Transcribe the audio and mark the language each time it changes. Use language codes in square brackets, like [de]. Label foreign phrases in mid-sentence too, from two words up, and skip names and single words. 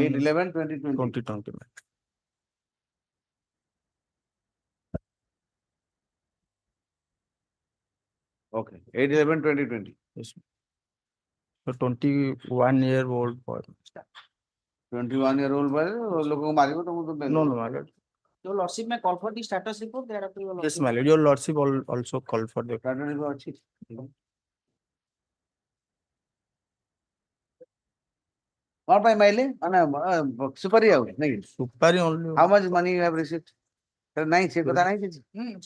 [en] 8/11/2020. 2020. My lord. Okay. 8/11/2020. Yes. The 21-year-old boy. 21-year-old boy [or] ଲୋକଙ୍କୁ ମାରିବ ତମକୁ ତ ବେଲ [en] No, [or] ଦେବ. [en] no, my lord. your lordship may call for the status report, thereafter your Yes, lordship. my lord. Your lordship also called for the. Status report [or] ଅଛି. କଣ ପାଇଁ ମାଇଲେ? ମାନେ ସୁପାରି ଆଉ ନାଇଁ? [en] Supari only. How much money you have received? [or] ନାଇଁ ସେ କଥା ନାହିଁ କିଛି. ଅଛି।